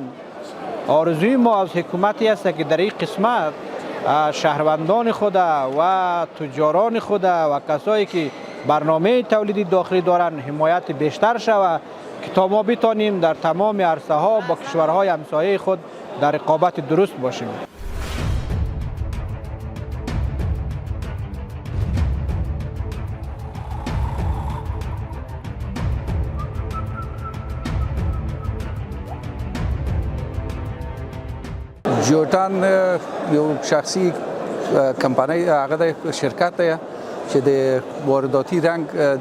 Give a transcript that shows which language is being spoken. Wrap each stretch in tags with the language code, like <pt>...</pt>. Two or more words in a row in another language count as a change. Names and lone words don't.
<fa>آرزوی ما از حکومتی است که در این قسمت شهروندان خود و تجاران خود و کسایی که برنامه تولیدی داخلی دارن حمایت بیشتر شود که تا ما بتانیم در تمام عرصه ها با کشورهای همسایه خود در رقابت درست باشیم.</fa> <ps>جیوتان یو شخصي کمپنۍ هغه د شرکت دی چې د وارداتي رنګ د</ps>